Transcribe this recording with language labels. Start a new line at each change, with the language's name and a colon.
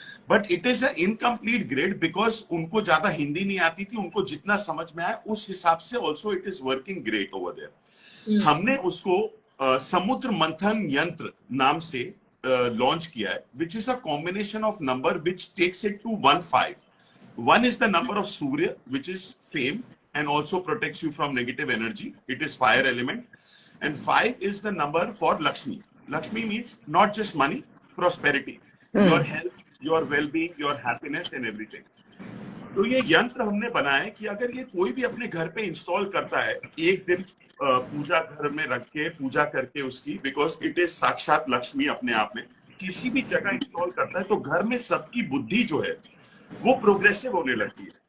English: but it is a incomplete grid,
Hindi: because उनको ज्यादा हिंदी नहीं आती थी, उनको जितना समझ में आया उस हिसाब से
English: Also it is working great over there.
Hindi: हमने उसको समुद्र मंथन यंत्र नाम से लॉन्च किया है,
English: which is a combination of number which takes it to
Hindi: 1-5.
English: 1 is the number of Surya, which is fame and also protects you from negative energy. It is fire element. And 5 is the number for Lakshmi. Lakshmi means not just money, prosperity, your health, your well-being, your happiness and everything.
Hindi: तो ये यंत्र हमने बनाया है कि अगर ये कोई भी अपने घर पे इंस्टॉल करता है, एक दिन पूजा घर में रख के पूजा करके उसकी,
English: because it is
Hindi: साक्षात लक्ष्मी अपने आप में, किसी भी जगह इंस्टॉल करता है तो घर में सबकी बुद्धि जो है वो प्रोग्रेसिव होने लगती है।